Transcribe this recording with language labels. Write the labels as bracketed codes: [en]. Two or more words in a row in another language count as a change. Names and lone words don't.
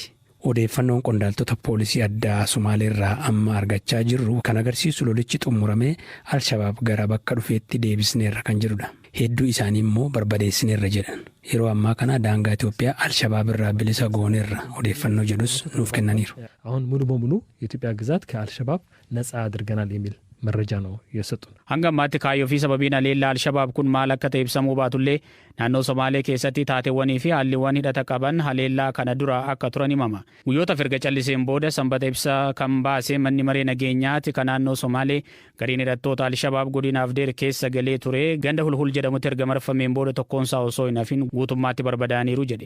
[om] Odeeffannoon qondaaltota poolisii addaa Somaalee irraa amma argachaa jirru kan agarsiisu lolichi xumuramee Alshabaab gara bakka dhufeetti deebisneerra kan jirudha. Hedduu isaanii immoo barbadeessineerra jedhan. Yeroo ammaa kana daangaa Itoophiyaa Alshabaab irraa bilisa gooneerra odeeffannoo jedhus nuuf kennaniiru. [am] አሁን ሙሉ በሙሉ የኢትዮጵያ ግዛት ከአልሸባብ ነፃ አድርገናል የሚል መረጃ ነው የሰጡን። [om] Hanga ammaatti kaayyoo fi sababiin haleellaa Alshabaab kun maal akka ta'e ibsamuu baatullee naannoo Somaalee keessatti taateewwanii fi haalliiwwan hidhata qaban haleellaa kana dura akka turan himama. Guyyoota firga calliseen booda sanbata ibsa kan baase manni maree nageenyaati kan naannoo Somaalee gariin hidhattoota Alshabaab godina Afdeer keessa galee ture ganda hulhul jedhamutti erga marfameen booda tokkoonsaa osoo hin hafin guutummaatti barbadaaniiru jedhe.